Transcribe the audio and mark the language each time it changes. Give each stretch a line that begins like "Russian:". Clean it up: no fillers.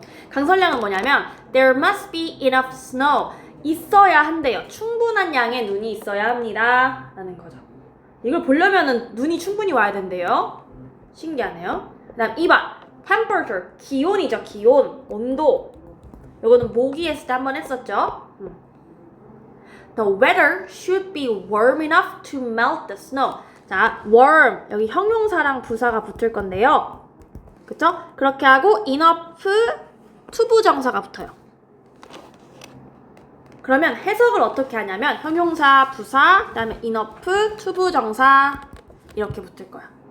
Korean: 강설량은 뭐냐면
English: there must be enough snow.
Korean: 있어야 한대요. 충분한 양의 눈이 있어야 합니다. 라는 거죠. 이걸 보려면은 눈이 충분히 와야 된대요. 신기하네요. 그 다음 2번 temperature. 기온이죠. 기온. 온도. 요거는 모기 했을 때 한번 했었죠.
English: The weather should be warm enough to melt the snow.
Korean: 자, warm 여기 형용사랑 부사가 붙을 건데요. 그쵸? 그렇게 하고 enough 투부정사가 붙어요. 그러면 해석을 어떻게 하냐면 형용사, 부사, 그다음에 enough, 투부정사 이렇게 붙을 거야.